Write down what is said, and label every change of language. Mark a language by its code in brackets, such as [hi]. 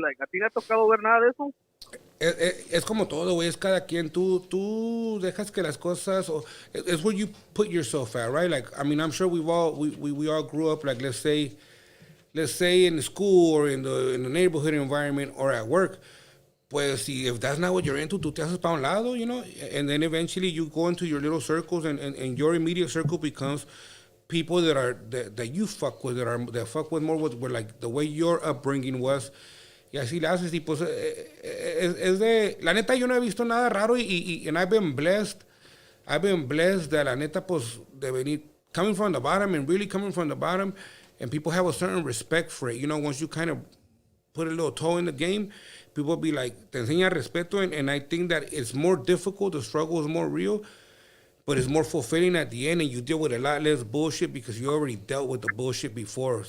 [es] Like, ¿a ti no ha tocado ver nada de eso? Es como todo, güey. Es cada quien. Tú dejas que las cosas... [en] It's where you put yourself at, right? Like, I mean, I'm sure we all grew up, like, let's say in school or in the neighborhood environment or at work. Pues, if that's not what you're into, [es] tú te haces pa' un lado, [en] you know? And then eventually you go into your little circles, and your immediate circle becomes people that you fuck with, that fuck with more with like the way your upbringing was. [es] Y así le haces, y pues es de... La neta, yo no he visto nada raro, [en] and I've been blessed that [es] la neta, pues, de venir, [en] coming from the bottom and really coming from the bottom, and people have a certain respect for it. You know, once you kind of put a little toe in the game, people be like, [es] te enseña respeto, [en] and I think that it's more difficult, the struggle is more real, but it's more fulfilling at the end, and you deal with a lot less bullshit because you already dealt with the bullshit before.